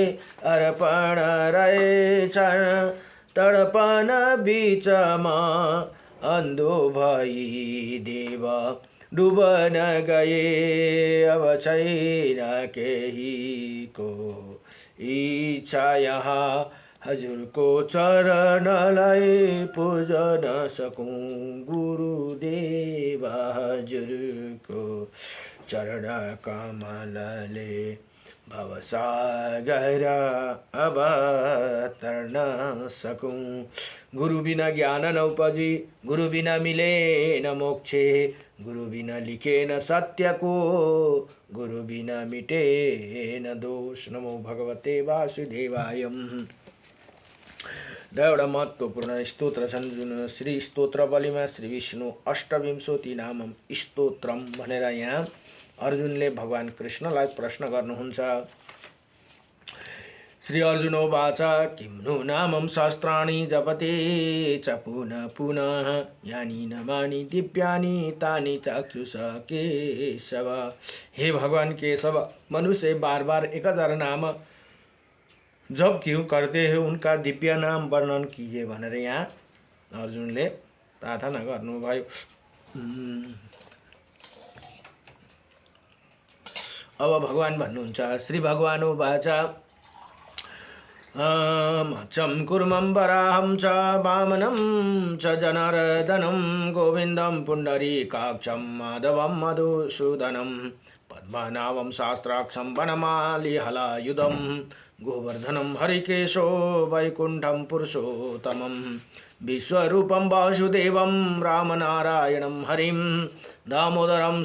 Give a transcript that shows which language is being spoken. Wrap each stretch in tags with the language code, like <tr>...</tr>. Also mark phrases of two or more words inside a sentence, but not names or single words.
<ne>अर्पण रहेछन् तडपन बिचमा, अन्धो भई देव डुबन गए। अब छैन केहीको इच्छा यहाँ, हजुरको चरणलाई पूजन सकूं। गुरुदेव हजुरको चरण कमलले, भवसागर अवतर्न सकूं।</ne> <hi>गुरु बिना ज्ञान न उपजी, गुरु बिना मिले न मोक्षे। गुरु बिना लिखे न सत्यको, गुरु बिना मिटे न दोष।</hi> <sa>नमो भगवते वासुदेवाय।</sa> <ne>र एउटा महत्त्वपूर्ण स्तोत्र छन् जुन श्री स्तोत्रवलीमा श्री विष्णु अष्टविंशति नामम स्तोत्रम भनेर यहाँ अर्जुनले भगवान कृष्णलाई प्रश्न गर्नुहुन्छ।</ne> <sa>श्री अर्जुनोवाच किं नु नामं सहस्राणि जपते च पुनः पुनः, यानि नामानि दिव्यानि तानि चाक्षुष केशव।</sa> <hi>हे भगवान केशव, मनुष्य बार बार 1000 नाम जब क्यों करते हैं, उनका दिव्य नाम वर्णन कीजिए</hi> <ne>भनेर यहाँ अर्जुनले प्रार्थना गर्नुभयो। अब भगवान भन्नुहुन्छ,</ne> <sa>श्री भगवानुवाच मत्स्यं कुर्मं वराहं च वामनं च जनार्दनं, गोविन्दं पुण्डरीकाक्षं माधवं मधुसूदनं, पद्मनाभं शास्त्राक्षं वनमालिहलायुधं, गोवर्धनं हरिकेशो वैकुण्ठं पुरुषोत्तमं, विश्वरूपं वासुदेवं रामनारायणं हरिं, दामोदरं</sa>